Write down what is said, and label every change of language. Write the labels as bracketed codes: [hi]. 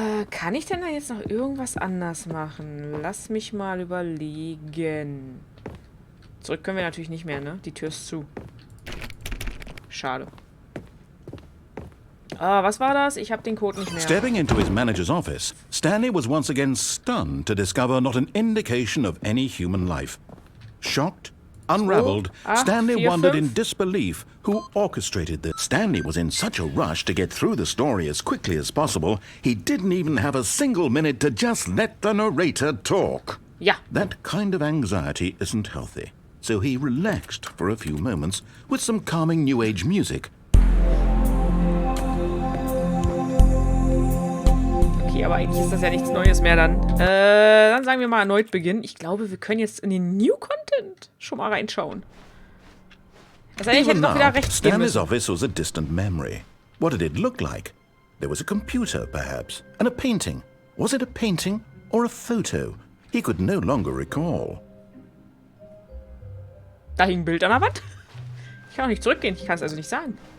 [de] Kann ich denn da jetzt noch irgendwas anders machen? Lass mich mal überlegen. Zurück können wir natürlich nicht mehr, ne? Die Tür ist zu. Schade. Was war das? Ich habe den Code nicht mehr. [en] Stepping into his manager's office, Stanley was once again stunned to discover not an indication of any human life. Shocked, unraveled, Stanley wondered in disbelief who orchestrated this. Stanley was in such a rush to get through the story as quickly as possible, he didn't even have a single minute to just let the narrator talk. [de] Ja. [en] That kind of anxiety isn't healthy, so he relaxed for a few moments with some calming New Age music. [de] Okay, aber eigentlich ist das ja nichts Neues mehr dann. Dann sagen wir mal erneut beginnen. Ich glaube, wir können jetzt in den New Content schon mal reinschauen. Das heißt, ich hätte doch wieder rechts gehen [en] Stanley's [de] müssen. [en] office was a distant memory. What did it look like? There was a computer, perhaps, and a painting. Was it a painting or a photo? He could no longer recall. [de] Da hing ein Bild an der Wand. Ich kann auch nicht zurückgehen. Ich kann es also nicht sagen.